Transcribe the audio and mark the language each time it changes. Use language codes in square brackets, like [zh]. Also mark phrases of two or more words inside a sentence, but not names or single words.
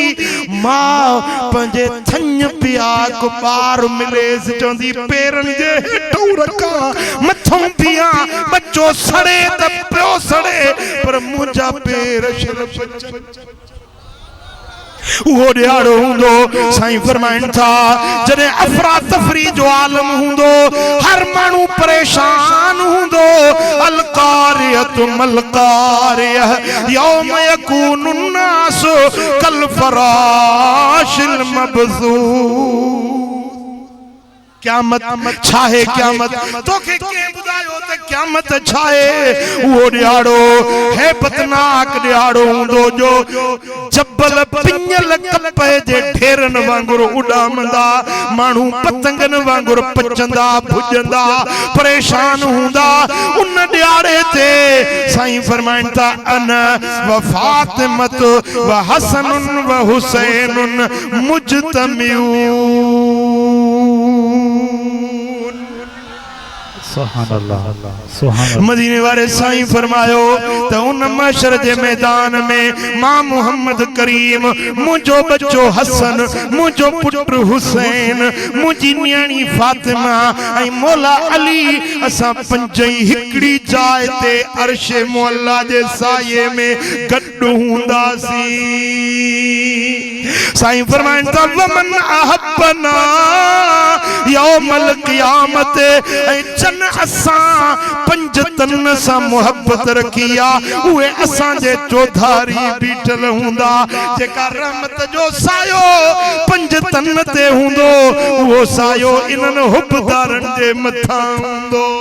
[sd] मां पंहिंजे थञ पिया को ॿार मिलेसि, चवंदी पेरनि जे हेठों रखां, मथों पिया, बच्चो सड़े त पियो सड़े, पर मुंहिंजा पेर शर्म उहो ॾियारो हूंदो। साईं फरमाइनि था जॾहिं अफरा तफरी जो आलम हूंदो, हर माण्हू परेशान हूंदो। [ar] القارعة ما القارعة يوم يكون الناس كالفراش المبثوث. [sd] क़यामत छाहे, क़यामत तोखे के बुधायो त क़यामत छाहे। वो ॾियारो हैबतनाक ॾियारो हूंदो जो जबल पिंजल कपह जे ढेरन वांगुरु उॾामंदा, माण्हू पतंगन वांगुरु पचंदा भुजंदा परेशान हूंदा। उन ॾियारे ते साईं फरमाइनि था [ar] أنا وفاطمة وحسن وحسين مجتمعون. [sd] मदीने वाले साईं फरमायो त उन महशर जे मैदान में मां मोहम्मद करीम, मुंहिंजो बच्चो हसन, मुंहिंजो पुट हुसैन, मुंहिंजी न्याणी फातिमा ऐं मौला अली, असां पंजई हिकड़ी जाइ ते अर्शे मौला जे साये में गॾु हूंदासीं। साईं फरमाइनि था [ar] ومن أحبنا يوم القيامة, [sd] ऐं जन असां पंज तन सां मोहब्बत रखी आ, उहे असांजे चौधारी बीठल हूंदा। जेका रहमत जो सायो पंज तन ते हूंदो, उहो सायो इन्हनि हुबदारनि जे मथां हूंदो।